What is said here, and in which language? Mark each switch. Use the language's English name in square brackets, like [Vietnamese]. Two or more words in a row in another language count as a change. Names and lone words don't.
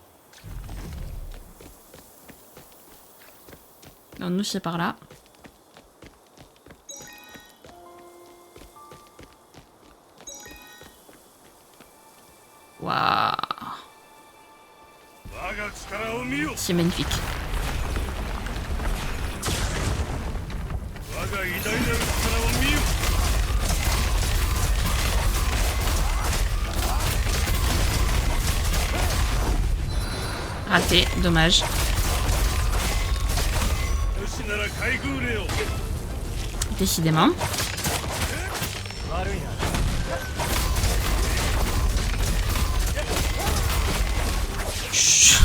[French] Donc nous c'est par là. Waouh. C'est magnifique. [Japanese] 我が偉大なる力を見よ。 [French] Raté, dommage. Décidément. Chut.